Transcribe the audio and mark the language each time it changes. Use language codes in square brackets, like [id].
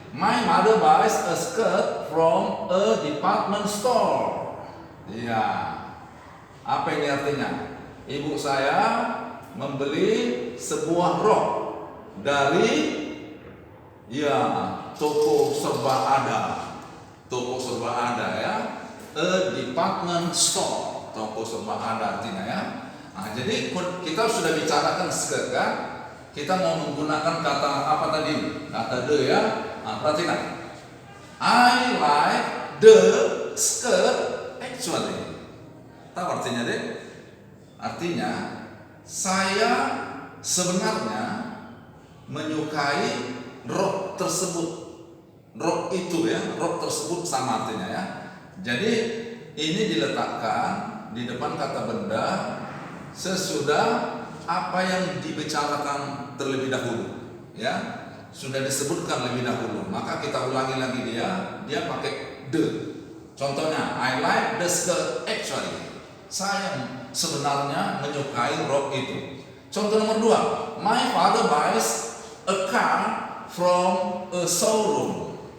[en] My mother buys a skirt from a department store. [id] Iya. Apa ini artinya? Ibu saya membeli sebuah rok dari toko serba ada. Toko serba ada ya. [en] A department store. [id] Toko serba ada artinya ya. Nah, jadi kita sudah bicarakan skirt kan? kita mau menggunakan kata apa tadi? Kata the ya. Nah, perhatikan. [en] I like the skirt actually. [id] Tahu artinya deh? Artinya saya sebenarnya menyukai rok tersebut. Rok itu ya, rok tersebut sama artinya ya. Jadi ini diletakkan di depan kata benda sesudah apa yang dibicarakan terlebih dahulu, ya. Sudah disebutkan lebih dahulu, maka kita ulangi lagi dia pakai the. Contohnya, [en] I like the skirt actually. [id] Saya sebenarnya menyukai rok itu. Contoh nomor 2, [en] my father buys a car from a showroom.